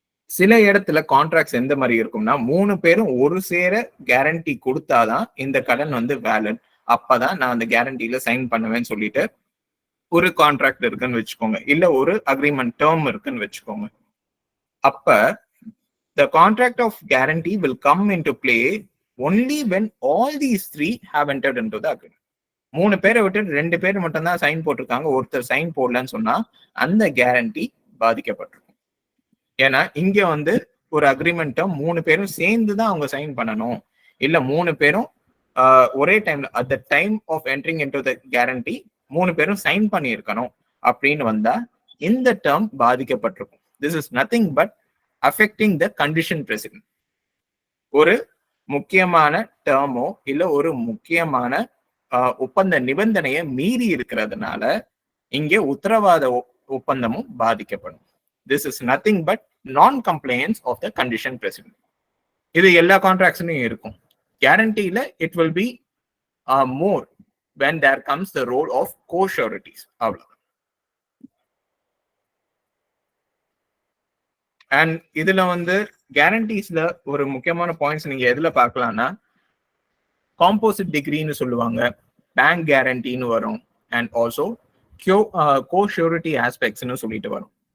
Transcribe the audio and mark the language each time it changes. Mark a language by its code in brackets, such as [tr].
[ta] சில இடத்துல கான்ட்ராக்ட்ஸ் எந்த மாதிரி இருக்கும்னா 3 பேரும் ஒரு சேர கேரண்டி கொடுத்தாதான் இந்த கடன் வந்து வேலிட், அப்பதான் நான் அந்த கேரண்டியில சைன் பண்ணுவேன்னு சொல்லிட்டு ஒரு கான்ட்ராக்ட் இருக்குன்னு வச்சுக்கோங்க, இல்ல ஒரு அக்ரிமெண்ட் டேர்ம் இருக்குன்னு வச்சுக்கோங்க. அப்ப [en] the contract of guarantee will come into play only when all these 3 have entered into the agreement. [ta] 3 பேரை விட்டு 2 பேர் மட்டும் தான் சைன் போட்டிருக்காங்க, ஒருத்தர் சைன் போடலன்னு சொன்னா அந்த கேரண்டி பாதிக்கப்பட்டிருக்கும். ஏன்னா இங்க வந்து ஒரு அக்ரிமெண்ட்டை 3 பேரும் சேர்ந்து தான் அவங்க சைன் பண்ணணும், இல்ல 3 பேரும் ஒரே டைம்ல [en] at the time of entering into the guarantee [ta] 3 பேரும் சைன் பண்ணி இருக்கணும் அப்படின்னு வந்தா இந்த term பாதிக்கப்பட்டிருக்கும். [en] This is nothing but affecting the condition precedent. [ta] ஒரு முக்கியமான டேர்மோ இல்ல ஒரு முக்கியமான ஒப்பந்த நிபந்தனையை மீறி இருக்கிறதுனால இங்கே உத்தரவாத ஒப்பந்தமும் பாதிக்கப்படும். [en] This is nothing but non compliance of the condition precedent. [ta] இது எல்லா கான்ட்ராக்ட்ஸ்லயும் இருக்கும். கேரண்டியில [en] It will be more when there comes the role of co-sureties. [ta] அவ்வளவு. அண்ட் இதுல வந்து கேரண்டிஸ்ல ஒரு முக்கியமான பாயிண்ட்ஸ் நீங்க எதுல பார்க்கலாம்னா, காம்போசிட் டிகிரின்னு சொல்லுவாங்க, பேங்க் கேரண்டின்னு வரும், அண்ட் ஆல்சோ கோ-ஷூரிட்டி ஆஸ்பெக்ட்ஸ்னு சொல்லிட்டு வரும்.